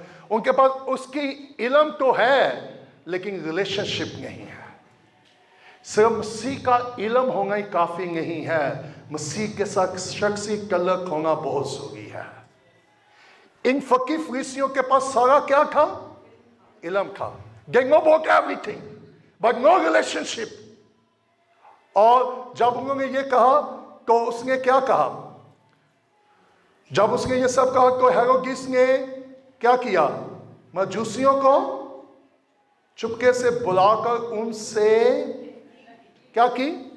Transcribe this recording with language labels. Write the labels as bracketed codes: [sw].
[hi] उनके पास उसकी इल्म तो है लेकिन रिलेशनशिप नहीं है। सिर्फ मसीह का इल्म होना ही काफी नहीं है, मसीह के साथ शख्सी तल्लुक होना बहुत जरूरी है। इन फकीर फरीसियों के पास सारा क्या था? इल्म था। [en] They know about everything, but no relationship. [hi] और जब उन्होंने ये कहा तो उसने क्या कहा? जब उसने ये सब कहा तो हेरोदेस ने क्या किया? मजूसियों को चुपके से बुलाकर उनसे क्या की?